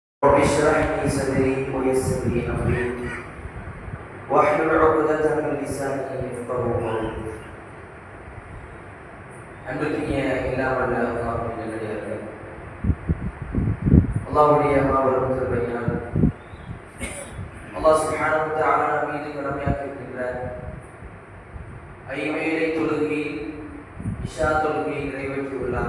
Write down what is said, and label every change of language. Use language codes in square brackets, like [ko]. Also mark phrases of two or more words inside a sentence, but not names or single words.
[ar] رب اشرح لي صدري ويسر لي امري واحلل عقدة من لساني يفقهوا قولي. [ta] அன்பிற்கினிய எல்லாம் வல்ல அல்லாஹ்வின் நல்லடியார்களே, அல்லாஹ்வுடைய மாபெரும் கிருபையினால் [ar] الله سبحانه و تعالى [ta] நம் மீது கடமையாக்கி இருக்கின்ற ஐவேளை தொழுகை இஷா தொழுகையை நிறைவேற்றியுள்ளார்.